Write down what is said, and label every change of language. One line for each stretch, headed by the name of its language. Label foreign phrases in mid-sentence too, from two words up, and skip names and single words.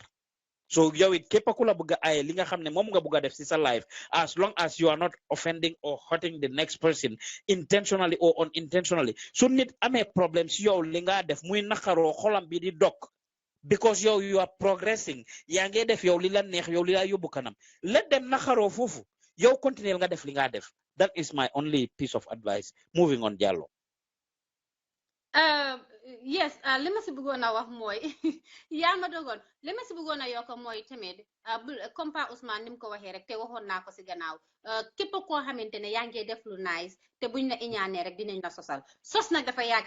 Wolof: So yow it képp ku la bëgg a aye li nga xam ne moom nga bëgg a def ci sa life
English: as long as you are not offending or hurting the next person intentionally or unintentionally
Wolof: su nit amee problème si yow li nga def muy naxaroo xolam bi di dog because yow
English: you are progressing
Wolof: yaa ngi def yow li la neex yow li la yóbbu kanam
English: let them
Wolof: naxaroo foofu yow continuer nga def li nga def.
English: That is my only piece of advice. Moving on, Diallo.
Wolof: Yes, li ma si bëggoon a wax mooy yaa ma dogoon li ma si bëggoon a yokk mooy tamit comme Pa Ousmane ni mu ko waxee rek te waxoon naa ko si gannaaw képp koo xamante ne yaa ngi def lu nice te buñ la iñaanee rek dinañ la sosal sos nag dafa yàgg